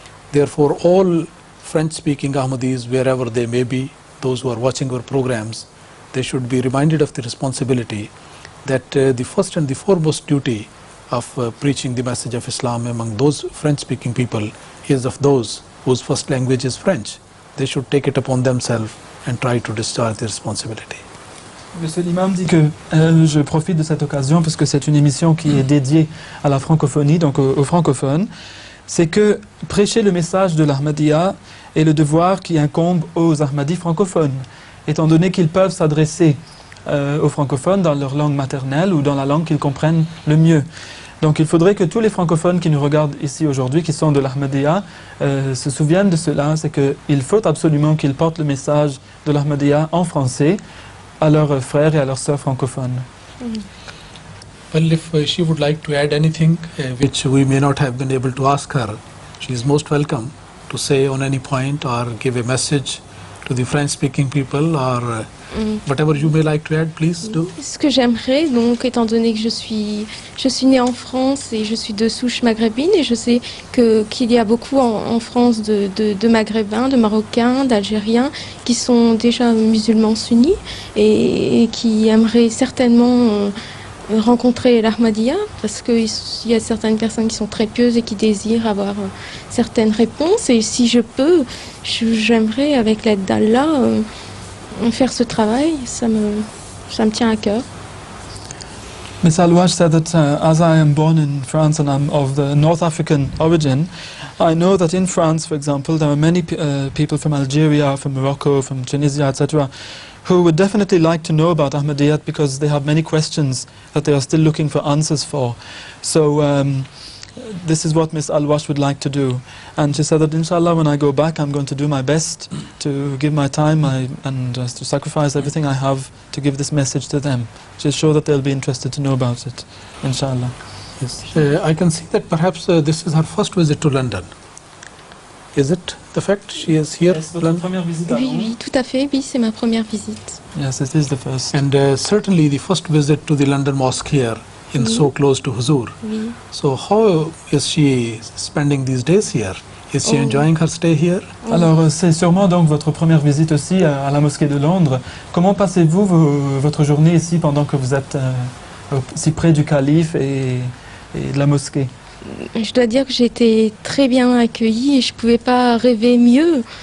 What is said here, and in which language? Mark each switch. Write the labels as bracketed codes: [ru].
[en] Therefore, all French-speaking Ahmadis, wherever they may be, those who are watching our programs, they should be reminded of the responsibility that the first and the foremost duty of preaching the message of Islam among those French-speaking people is of those whose first language is French. They should take it upon themselves and try to discharge their responsibility. [fr] Monsieur l'imam dit que je profite de cette occasion parce que c'est une émission qui est dédiée à la francophonie, donc aux francophones. C'est que prêcher le message de l'Ahmadiyya est le devoir qui incombe aux Ahmadis francophones, étant donné qu'ils peuvent s'adresser aux francophones dans leur langue maternelle ou dans la langue qu'ils comprennent le mieux. Donc il faudrait que tous les francophones qui nous regardent ici aujourd'hui, qui sont de l'Ahmadiyya, se souviennent de cela, c'est qu'il faut absolument qu'ils portent le message de l'Ahmadiyya en français à leurs frères et à leurs sœurs francophones. [en] Well, if she would like to add anything which we may not have been able to ask her, she is most welcome to say on any point or give a message to the French-speaking people or whatever you may like to add, please do. [fr] Ce que j'aimerais, donc, étant donné que je suis née en France et je suis de souche maghrébine, et je sais qu'il y a beaucoup en France de Maghrébins, de Marocains, d'Algériens qui sont déjà musulmans sunnis et qui aimeraient certainement rencontrer l'Ahmadiyya, parce qu'il y a certaines personnes qui sont très pieuses et qui désirent avoir certaines réponses, et si je peux, j'aimerais avec l'aide d'Allah faire ce travail, ça me tient à cœur. [en] Miss Al-Wash said that as I am born in France and I'm of the North African origin, I know that in France, for example, there are many people from Algeria, from Morocco, from Tunisia, etc., who would definitely like to know about Ahmadiyyat because they have many questions that they are still looking for answers for. So this is what Miss Al-Wash would like to do. And she said that inshallah when I go back I'm going to do my best to give my time and to sacrifice everything I have to give this message to them. She's sure that they'll be interested to know about it, inshallah. Yes. I can see that perhaps this is her first visit to London. Is it the fact she is here? [fr] Est-ce votre première visite à Oui, Londres? oui, tout à fait, oui, c'est ma première visite. [en] Yes, it is the first. And certainly the first visit to the London Mosque here, in so close to Huzur. [fr] Oui. [en] So how is she spending these days here? Is she enjoying her stay here? [fr] Alors c'est sûrement donc votre première visite aussi à la mosquée de Londres. Comment passez-vous votre journée ici pendant que vous êtes si près du calife et de la mosquée? Je dois dire que j'ai été très bien accueillie et je ne pouvais pas rêver mieux.